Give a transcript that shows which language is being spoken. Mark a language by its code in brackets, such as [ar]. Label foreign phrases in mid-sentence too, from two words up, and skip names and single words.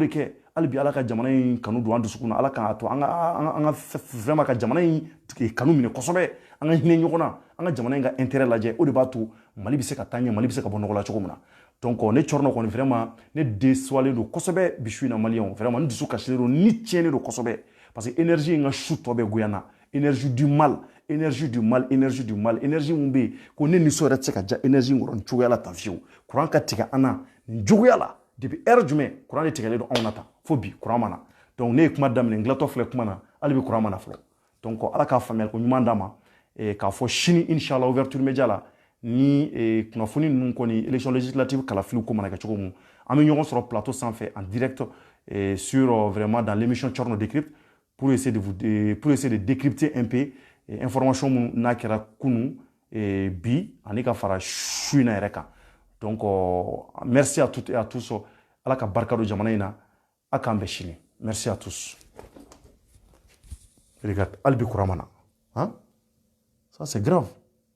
[bm] kɛ hali bi ala ka jamana in kanu don an dusukun na ala k'a to an ka vraiment ka jamana in kanu minɛ kosɛbɛ an ka hinɛ ɲɔgɔn na an ka jamana in ka intérêt lajɛ o de b'a to mali bɛ se ka taa ɲɛ mali bɛ se ka bɔ nɔgɔ la cogo min na donc ne cɔrɔnɔ kɔni vraiment ne déçoilen don kosɛbɛ bi su in na maliyɛnw vraiment n dusu kasilen don ni tiɲɛnen don kosɛbɛ [fr] parce que [bm] énergie in ka su tɔ bɛɛ goyanna [fr] énergie du mal énergie du mal énergie du mal énergie [bm] mun bɛ yen ko ne nisɔn yɛrɛ tɛ se ka ja énergie in kɔrɔ nin cogoya la tan fiyewu courant ka tigɛ an na nin cogoya la [fr] depuis heure [bm] jumɛn courant de tigɛlen don anw na tan fo bi courant ma na donc ne ye kuma daminɛ n dilatɔ filɛ kuma na hali bi courant ma na fɔlɔ donc ala k'a faamuyali ko ɲuman d'an ma k'a fɔ sini inshallah ouverture média la ni kunnafoni ninnu kɔni [fr] élection législative [bm] kalafiliw ko mana kɛ cogo mun an bɛ ɲɔgɔn sɔrɔ plateau sanfɛ [fr] en direct sur vraiment dans l'émission Thierno décrypte pour essayer de décrypter un peu information [bm] mun n'a kɛra kunun bi ani ka fara su in na yɛrɛ kan donc [fr] merci à toutes et à tous [bm] ala ka barika don jamana in na a k'an bɛn sini [fr] merci à tous regarde [bm] hali bi courant ma na [fr] hein ça c'est grave